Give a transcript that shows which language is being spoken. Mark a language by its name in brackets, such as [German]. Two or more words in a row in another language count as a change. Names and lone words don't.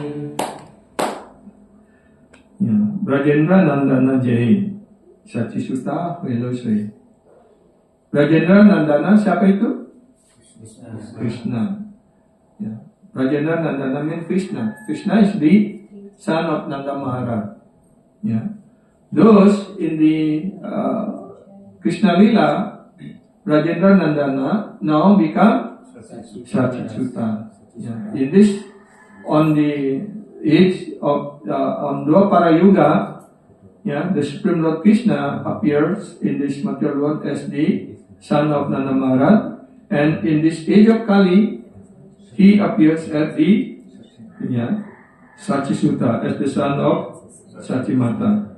[Indonesian] Brajendra Nandana Jai Sachi Sutta Veloswe. Brajendra Nandana siapa itu? Krishna. Ya. [English] Brajendra Nandana means Krishna. Krishna is the son of Nanda Maharaj. Ya. Those in the Krishna Lila, Brajendra Nandana now become Sachi Sutta. Ya. In this, on the age of on Dwapara Yuga, yeah, the Supreme Lord Krishna appears in this material world as the son of Nanda Maharaj, and in this age of Kali, he appears as the Sachi Sutta, as the son of Sachi Mata.